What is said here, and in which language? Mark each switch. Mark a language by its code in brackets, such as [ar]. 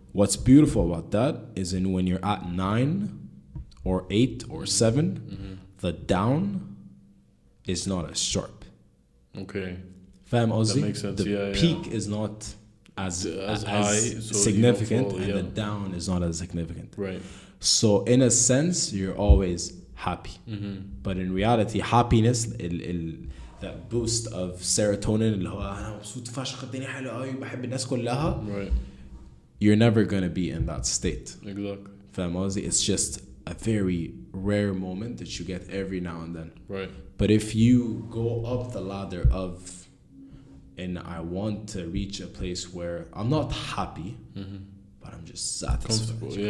[en] What's beautiful about that is when you're at 9 or 8 or 7, the down is not as sharp. Okay. Fam Ozzy, that makes sense. The peak is not as high, so significant, and the down is not as significant. Right. So in a sense, you're always happy. [ar] But in reality, happiness, that boost of serotonin, اللي هو أنا مبسوط فشخ الدنيا حلوة قوي بحب الناس كلها. [en] Right. You're never gonna be in that state. Exactly. Fam Ozzy, it's just a very rare moment that you get every now and then. Right. But if you go up the ladder of, and I want to reach a place where I'm not happy, but I'm just satisfied.